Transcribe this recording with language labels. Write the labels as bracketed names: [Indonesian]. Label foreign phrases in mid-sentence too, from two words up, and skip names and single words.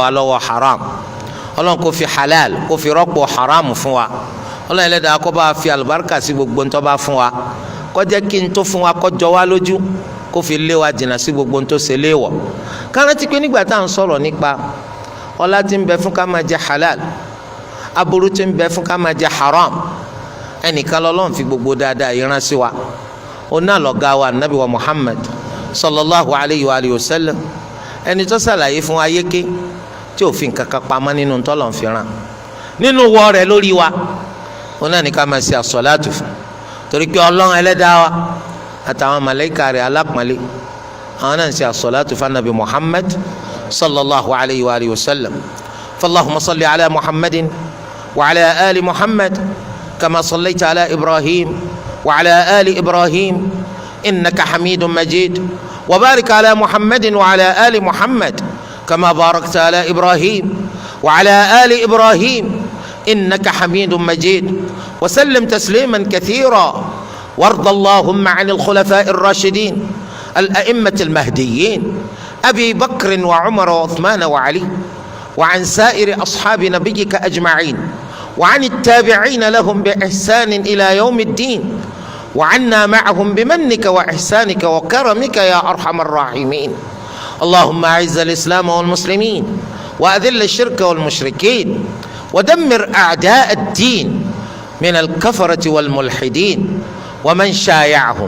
[Yoruba] wá lọ́wọ́ haram Ọlọ́run kó fi halal kó fi rọ́pò haram fún wa Ọlọ́run Ẹlẹ́dàá kó bá fi àlùbáríkà sí gbogbo ntọ́ bá fún wa kó jẹ́ kí n tó fún wa kó jọ wá lójú kó fi lé wa jìnnà sí gbogbo ntọ́ ṣe léèwọ̀ kárántí pé nígbà tá à ń sọ̀rọ̀ nípa ọlá tí ń bẹ fún ká máa jẹ halal aburú tí ń bẹ fún ká máa jẹ haram ẹnìkan lọ́lọ́run fi gbogbo dáadáa yìí rán sí wa ó náà lọ́gá wa nabi wa Muhammad [Arabic] صلى الله عليه وسلم [Yoruba] ẹni tó ṣàlàyé fún wa yéké tí òfin kankan pamọ́ nínú tọ́lọ̀ ń fi rán nínú wọ rẹ̀ lórí wa ó náà ní ká máa ṣe àsọ̀láàtù fún torí pé Ọlọ́run Ẹlẹ́dàá wa àtàwọn màláíkà rẹ̀ alápọ̀nlé àwọn náà ń ṣe àsọ̀láàtù fún nabi [Arabic] محمد صلى الله عليه وسلم فاللهم صل على محمد وعلى آل محمد كما صليت على إبراهيم وعلى آل إبراهيم إنك حميد مجيد و بارك على محمد وعلى آل محمد كما باركت على إبراهيم وعلى آل إبراهيم إنك حميد مجيد وسلم تسليما كثيرا وارض اللهم عن الخلفاء الراشدين الأئمة المهديين أبي بكر و عمر وعثمان وعلي وعن سائر أصحاب نبيك أجمعين وعن التابعين لهم بإحسان إلى يوم الدين وعنا معهم بمنك وإحسانك وكرمك يا أرحم الراحمين اللهم أعز الإسلام والمسلمين وأذل الشرك والمشركين ودمر أعداء الدين من الكفرة والملحدين ومن شايعهم.